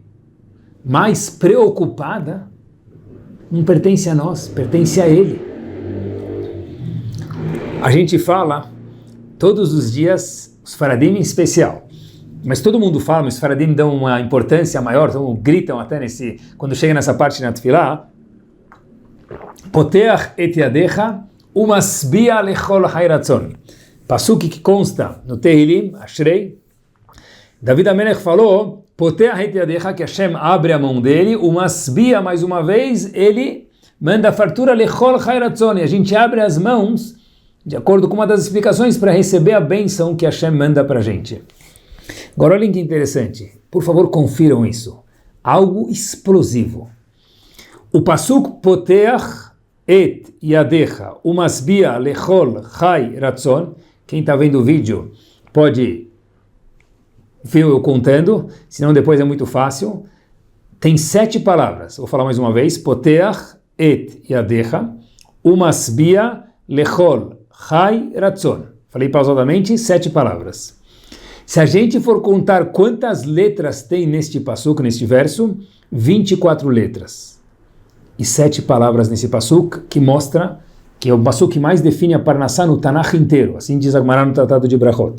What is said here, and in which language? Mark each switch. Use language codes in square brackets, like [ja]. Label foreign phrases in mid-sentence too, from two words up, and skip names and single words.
[pt] Mas preocupada não pertence a nós, pertence a ele. A gente fala todos os dias, os Faradim em especial, mas todo mundo fala, mas os Faradim dão uma importância maior, então gritam até quando chega nessa parte na Tefilá, [he] פותח את ידך ומשביע לכל חי רצון. [pt] Pasuk que consta no Tehilim, Ashrei, David Amelech falou, [he] פותח את ידך, [pt] que Hashem abre a mão dele, umasbia, mais uma vez, ele manda a fartura [he] לכל חי רצון, [pt] e a gente abre as mãos de acordo com uma das explicações para receber a bênção que Hashem manda para a gente. Agora olhem que interessante, por favor confiram isso, algo explosivo. O pasuk [he] פותח את ידך ומשביע לכל חי רצון, [pt] quem está vendo o vídeo pode ver eu contando, senão depois é muito fácil. Tem 7 palavras, vou falar mais uma vez, [he] פותח את ידך ומשביע לכל חי רצון. [pt] Falei pausadamente, 7 palavras. Se a gente for contar quantas letras tem neste pasuk, neste verso, 24 letras. E 7 palavras nesse pasuk, que mostra que é o pasuk que mais define a Parnassá no Tanakh inteiro. Assim diz a Gemara no Tratado de Brachot.